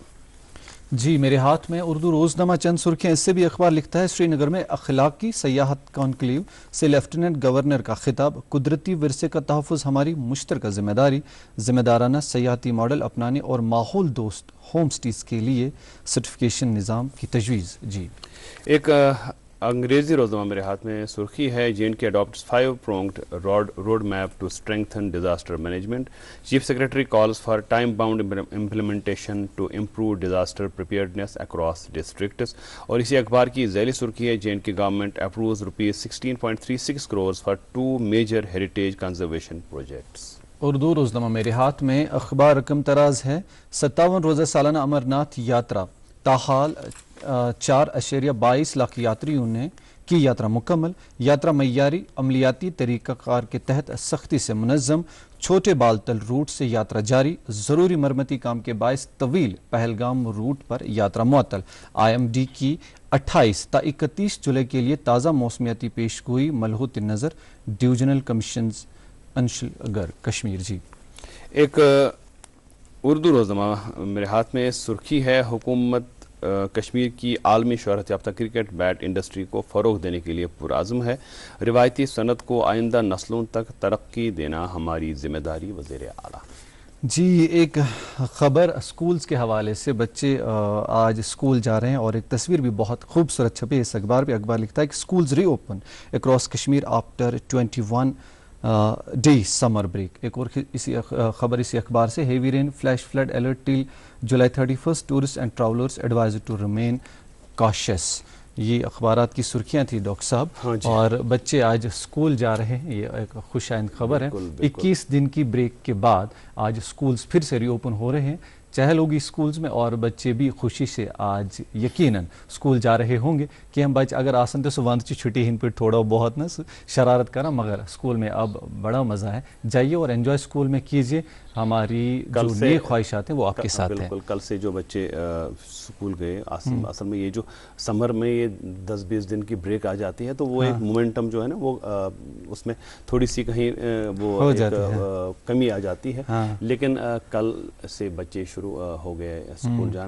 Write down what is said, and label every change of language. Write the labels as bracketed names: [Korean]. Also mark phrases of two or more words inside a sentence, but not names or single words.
[Urdu] جی میرے ہاتھ میں اردو روزنامہ، چند سرخیاں اس سے بھی اخبار لکھتا ہے سری نگر میں اخلاقی سیاحت کانکلیو سے لیفٹیننٹ گورنر کا خطاب، قدرتی ورثے کا تحفظ ہماری مشترکہ ذمہ داری، ذمہ دارانہ سیاحتی ماڈل اپنانے اور ماحول دوست ہوم سٹیز کے لیے سرٹیفکیشن نظام کی تجویز۔ جی ایک انگریزی روزنامہ میرے ہاتھ میں، سرخی ہے [English] J&K adopts 5-pronged road map to strengthen disaster management. Chief Secretary calls for time-bound implementation to improve disaster preparedness across districts. [Urdu] اور اسی اخبار کی ذیلی سرخی ہے [English] J&K government approves ₹16.36 crores for 2 major heritage conservation projects. [Urdu] اردو روزنامہ میرے ہاتھ میں، اخبار رقم تراز ہے 57 روزہ سالانہ امرناتھ یاترا، تاحال 4.22 لاکھ یاتریوں نے کی یاترا مکمل، یاترا معیاری عملیاتی طریقہ کار کے تحت سختی سے منظم، چھوٹے بالتل روٹ سے یاترا جاری، ضروری مرمتی کام کے باعث طویل پہلگام روٹ پر یاترا معطل، IMD کی 28 تا 31 جولائی کے لیے تازہ موسمیاتی پیشگوئی ملحوظ نظر، [English] Divisional Commissioners Anshul Garg Kashmir. [Urdu] جی ایک اردو روزنامہ میرے ہاتھ میں، سرخی ہے حکومت کشمیر کی عالمی شہرت یافتہ کرکٹ بیٹ انڈسٹری کو فروغ دینے کے لیے پرعزم ہے، روایتی صنعت کو آئندہ نسلوں تک ترقی دینا ہماری ذمہ داری، وزیر اعلیٰ۔ جی ایک خبر اسکولز کے حوالے سے، بچے آج اسکول جا رہے ہیں اور ایک تصویر بھی بہت خوبصورت چھپی اس اخبار پہ۔ اخبار لکھتا ہے کہ [English] schools reopen across Kashmir after 21 day summer break. [Urdu] ایک اور خبر اسی اخبار سے، [English] heavy rain flash flood alert till July 31, tourists and travellers advised to remain cautious. [Urdu] یہ اخبارات کی سرخیاں تھی ڈاکٹر صاحب، اور بچے آج اسکول جا رہے ہیں، یہ ایک خوش آئند خبر ہے۔ 21 دن کی بریک کے بعد آج اسکولز پھر سے [English] re open [Urdu] ہو رہے ہیں، چہل ہوگی اسکولز میں، اور بچے بھی خوشی سے آج یقیناً اسکول جا رہے ہوں گے کہ ہم بچے [Kashmiri] اگر آسن تو وند چی چھٹی ہن [Urdu] پہ تھوڑا بہت نا شرارت کرا، مگر اسکول میں اب بڑا مزہ ہے، جائیے اور انجوائے اسکول میں کیجیے، ہماری جو نیک خواہشات ہیں وہ آپ کے ساتھ ہیں۔ بالکل، کل سے جو بچے اسکول گئے، اصل میں یہ جو سمر میں یہ 10-20 دن کی بریک آ جاتی ہے تو وہ ایک مومنٹم جو ہے نا وہ اس میں تھوڑی سی کہیں وہ کمی آ جاتی ہے، لیکن کل سے بچے شروع ہو گئے اسکول جانا۔